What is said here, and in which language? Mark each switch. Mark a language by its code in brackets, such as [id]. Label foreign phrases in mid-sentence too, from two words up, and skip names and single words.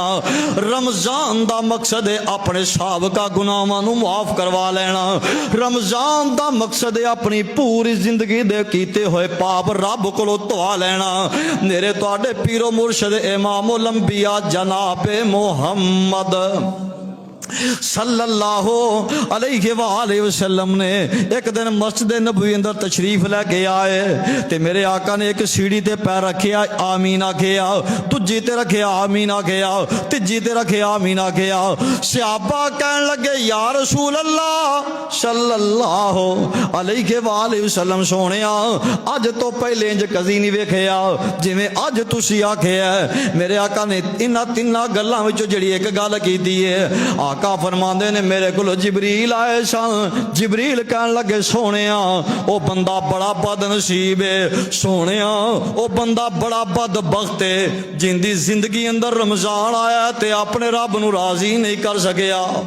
[pa] ਰਮਜ਼ਾਨ ਦਾ ਮਕਸਦ ਹੈ ਅਪਣੇ ਸਾਬਕਾ ਗੁਨਾਹਾਂ ਨੂੰ ਮਾਫ਼ ਕਰਵਾ ਲੈਣਾ। ਰਮਜ਼ਾਨ ਦਾ ਮਕਸਦ ਹੈ ਅਪਣੀ ਪੂਰੀ ਜ਼ਿੰਦਗੀ ਦੇ ਕੀਤੇ ਹੋਏ ਪਾਪ ਰੱਬ ਕੋ ਧਵਾ ਲੈਣਾ। ਮੇਰੇ ਤੁਹਾਡੇ ਪੀਰੋ ਮੁਰਸ਼ਦ ਇਮਾਮੁਲ ਅੰਬੀਆ ਜਨਾਬ ਮੁਹੰਮਦ [ar] صلى الله عليه وسلم [pa] ਨੇ ਏਕ ਦਿਨ ਮਸਜਿਦ ਨਬਵੀ ਅੰਦਰ ਤਸ਼ਰੀਫ਼ ਲੈਕੇ ਆਏ ਤੇ ਮੇਰੇ ਆਕਾ ਨੇ ਏਕ ਸੀੜ੍ਹੀ ਤੇ ਪੈਰ ਰੱਖਿਆ, ਆਮੀਨ ਆਖਿਆ, ਦੂਜੀ ਤੇ ਰੱਖਿਆ, ਆਮੀਨ ਆਖਿਆ, ਤੀਜੀ ਤੇ ਰੱਖਿਆ, ਆਮੀਨ ਆਖਿਆ। ਸਹਾਬਾ ਕਹਿਣ ਲੱਗੇ [ar] يا رسول الله صلى الله عليه وسلم [pa] ਸੋਹਣਿਆ ਅੱਜ ਤੋਂ ਪਹਿਲੇ ਇੰਜ ਕਦੀ ਨਹੀਂ ਵੇਖਿਆ ਜਿਵੇਂ ਅੱਜ ਤੁਸੀਂ ਆਖਿਆ। ਮੇਰੇ ਆਕਾ ਨੇ ਇਨ੍ਹਾਂ ਤਿੰਨਾਂ ਗੱਲਾਂ ਵਿੱਚੋਂ ਜਿਹੜੀ ਏਕ ਗੱਲ ਕੀਤੀ ਹੈ, ਆਕਾ ਫ਼ਰਮਾਂਦੇ ਨੇ ਮੇਰੇ ਕੋ ਜਿਬਰੀਲ ਆਏ ਸਨ। ਜਿਬਰੀਲ ਕਹਿਣ ਲੱਗੇ ਸੋਹਣਿਆ ਓ ਬੰਦਾ ਬੜਾ ਬਦਨਸੀਬ ਹੈ, ਸੋਹਣਿਆ ਓ ਬੰਦਾ ਬੜਾ ਬਦਬਖ਼ਤ ਹੈ ਜਿੰਦੀ ਜ਼ਿੰਦਗੀ ਅੰਦਰ ਰਮਜ਼ਾਨ ਆਇਆ ਤੇ ਅਪਣੇ ਰੱਬ ਨੂੰ ਰਾਜ਼ੀ ਨਹੀਂ ਕਰ ਸਕਿਆ।